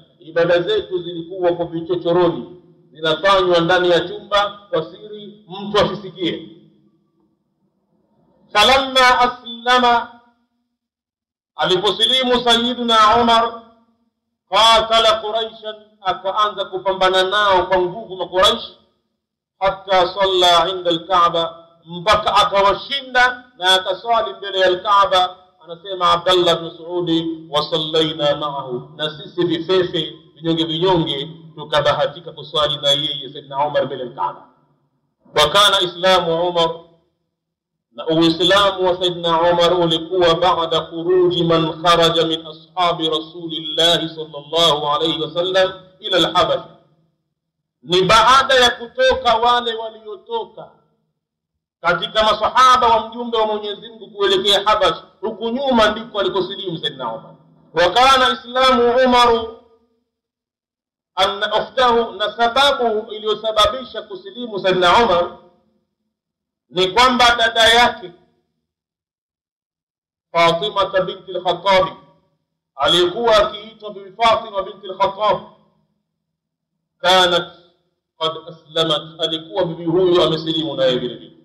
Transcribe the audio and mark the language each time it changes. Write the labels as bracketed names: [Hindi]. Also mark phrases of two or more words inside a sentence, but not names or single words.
[Swahili] Ibada zetu zilikuwa kwa vichochoroni, zinafanywa ndani ya chumba kwa siri, mtu asisikie. [Arabic] فلما أسلم, [Swahili] aliposilimu sayyiduna Umar, [Arabic] قاتل قريشا, [Swahili] akaanza kupambana nao kwa nguvu Quraish, [Arabic] حتى صلى عند الكعبة, [Swahili] mpaka akawashinda na akasali mbele ya al-Kaaba. Anasema Abdullah ibn Saudi, [Arabic] وصلينا معه, [Swahili] na sisi vifefe vinyonge tukabahatika kusali na yeye Sayyidina Umar mbele ya al-Kaaba. [Arabic] وكان إسلام عمر, [Swahili] na uislamu wa Sayyidina Umar ulikuwa [Arabic] بعد خروج من خرج من أصحاب رسول الله صلى الله عليه وسلم إلى الحبشة, [Swahili] ni baada ya kutoka wale waliotoka katika masahaba wa mjumbe wa Mwenyezi Mungu kuelekea Habasha. Huku nyuma ndiko alikosilimu Sayyidina Umar. [Arabic] وكان إسلام عمر أن أخته, [Swahili] na sababu iliyosababisha kusilimu Sayyidina Umar ni kwamba dada yake Fatima binti al-Khattab, alikuwa akiitwa Bibi Fatima binti al-Khattab, [Arabic] كانت قد أسلمت, [Swahili] alikuwa bibi huyu amesilimu naye vile vile.